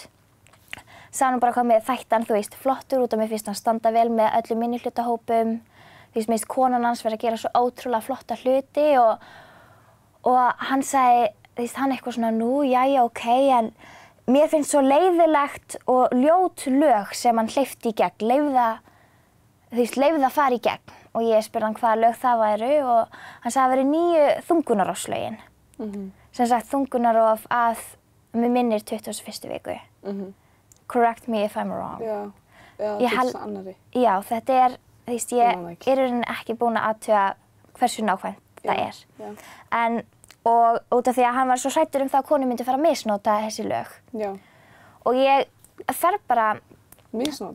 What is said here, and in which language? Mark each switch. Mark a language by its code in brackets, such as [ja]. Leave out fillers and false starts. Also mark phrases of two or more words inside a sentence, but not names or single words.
[is] Sagði hann bara hvað mér þætti hann, þú veist, flottur út af mér fyrst hann standa vel með öllum minnihlutahópum, þú veist, konan hans verið að gera svo ótrúlega flotta hluti og hann sagði, þú veist, hann eitthvað svona, nú, jæja, ok, en mér finnst svo leiðilegt og ljót lög sem hann hleypti í gegn, leyfði að fara í gegn. Og ég spurði hann hvaða lög það væru og hann sagði að það væri 9 þungunarofslögin. Sem sagt, þungunarof að mig minnir 21. viku. [en] Correct me if I'm wrong. [is] Já, til annarri. Já, þetta er, þú veist, ég er ekki búin að athuga hversu nákvæmt það er. En og út af því að hann var svo hræddur það að konu myndi fara að misnota þessi lög. Já. Og ég fer bara... Misnota?